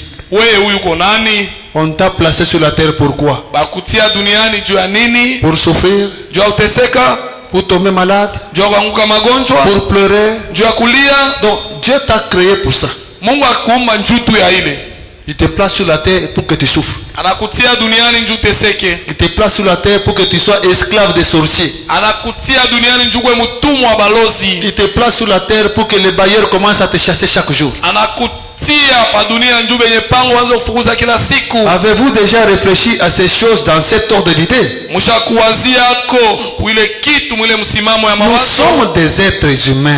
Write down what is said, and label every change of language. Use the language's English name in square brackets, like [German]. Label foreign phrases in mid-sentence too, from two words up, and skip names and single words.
[French] On t'a placé sur la terre pourquoi? Pour souffrir? Pour tomber malade? Pour pleurer? Donc Dieu t'a créé pour ça. Il te place sur la terre pour que tu souffres. [Swahili] anakutia duniani njoo uteseke. [French] Il te place sur la terre pour que tu sois esclave des sorciers. [Swahili] Anakutia duniani njoo uwe mtumwa wa balozi. [French] Il te place sur la terre pour que les bailleurs commencent à te chasser chaque jour. Avez-vous déjà réfléchi à ces choses dans cet ordre d'idées? Nous sommes des êtres humains.